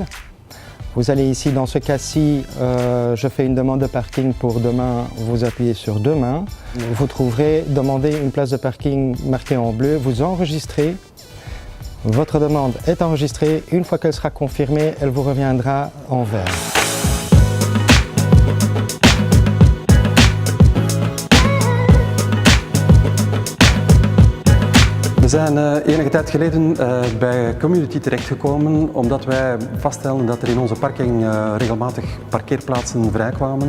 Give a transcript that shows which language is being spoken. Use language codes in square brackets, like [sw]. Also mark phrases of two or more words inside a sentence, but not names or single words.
[fr] Vous allez ici, dans ce cas-ci, je fais une demande de parking pour demain, vous appuyez sur Demain. Vous trouverez demander une place de parking marquée en bleu, vous enregistrez. Votre demande est enregistrée, une fois qu'elle sera confirmée, elle vous reviendra en vert. [nl] We zijn enige tijd geleden bij Commuty terechtgekomen omdat wij vaststelden dat er in onze parking regelmatig parkeerplaatsen vrijkwamen.